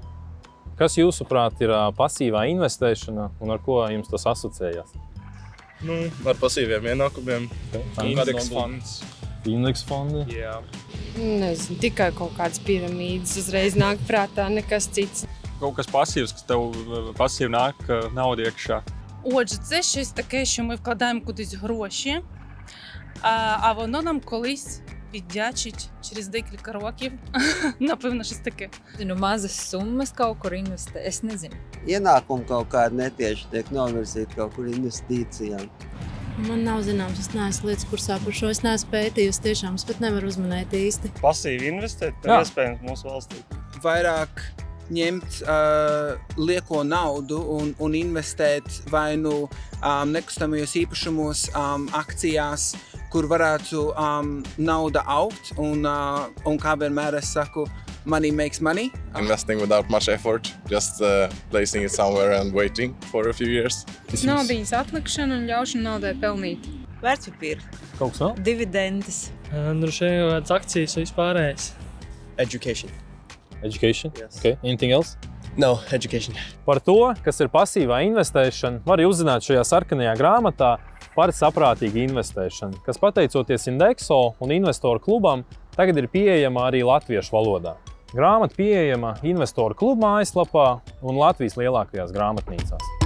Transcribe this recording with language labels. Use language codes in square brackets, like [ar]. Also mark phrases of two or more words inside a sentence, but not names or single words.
[lv] Kas jūsuprāt ir pasīvā investēšana un ar ko jums tas asociējās? Ar pasīviem ienākumiem. Indeks fonds. Indeks fondi? Jā. Nezinu, tikai kaut kādas piramīdas uzreiz nāk prātā, nekas cits. Kaut kas пассивs, kas tev пассив нāk nauda iekšā. [uk] Отже, це щось таке, що ми вкладаємо кудись гроші, а воно нам колись віддячить через декілька років. Напевно, щось таке. [lv] Mazas summas kaut kur investē, es nezinu. Ienākumi kaut kādi netieši tiek novirzīti kaut kur investīcijām. Man nav zināms, es neesmu lietas kursā par šo, es neesmu pētījusi tiešām, es pat nevaru uzmanēt īsti. Pasīvi investēt, tev iespējams mūsu valstī. Vairāk ņemt lieko naudu un investēt vai nekustamajos īpašumos, akcijās, kur varētu nauda augt un kā vienmēr es saku, [en] money makes money. Investing without much effort, just placing it somewhere and waiting for a few years. [lv] Naudiņas atlikšana un ļaušana naudai pelnīt. Vērtspapīri. Kaut kas vēl? Dividendes. Droši vien kaut kādas akcijas vispārējais. [en] Education. Education? Yes. Okay. Anything else? No, education. [lv] Par to, kas ir pasīvā investēšana, var uzzināt šajā sarkanajā grāmatā par saprātīgu investēšanu, kas pateicoties Indexo un investoru klubam tagad ir pieejama arī latviešu valodā. Grāmata pieejama investoru klubu mājaslapā un Latvijas lielākajās grāmatnīcās.